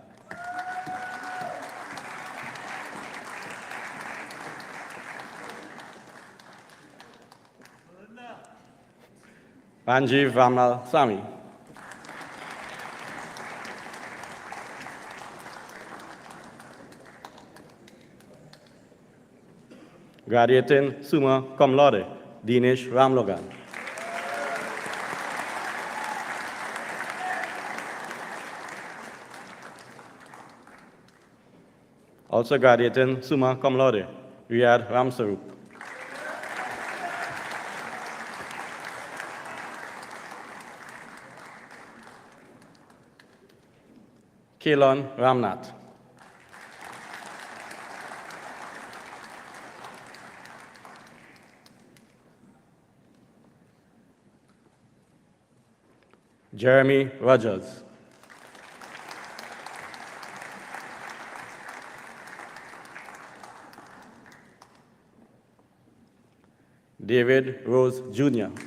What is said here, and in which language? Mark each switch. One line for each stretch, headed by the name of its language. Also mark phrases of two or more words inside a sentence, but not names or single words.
English: Ranjiv Ramal Sami. Graduating
Latin: summa cum laude,
English: Dinesh Ramlogan. Also graduating
Latin: summa cum laude,
English: Riyad Ramsarup. Kelon Ramnath. Jeremy Rogers. David Rose Jr.